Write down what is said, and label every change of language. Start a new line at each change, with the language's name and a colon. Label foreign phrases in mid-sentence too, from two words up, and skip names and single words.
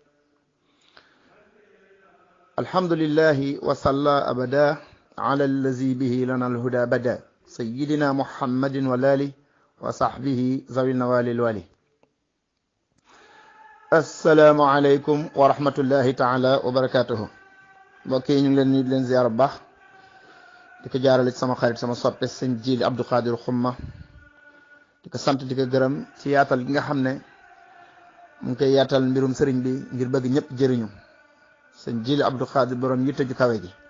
Arabic: الحمد لله وصلى أبدا على الذي به لنا الهدى بدا سيدنا محمد والآله وصحبه ذوي النوال الوالي. السلام عليكم ورحمة الله تعالى وبركاته.
Wolof: mbokk yi ñu ngi leen nuyu di leen ziar bu baax di ko jaarale ci sama xarit sama soppe sëñ Jili Abdou Khadir Xumma di ko sant di ko gërëm ci yaatal gi nga xam ne mu ngi koy yaatal mbirum sëriñ bi ngir bëgg ñëpp jëriñu sëñ Jili Abdou Khadir borom yitte ju kawe gi.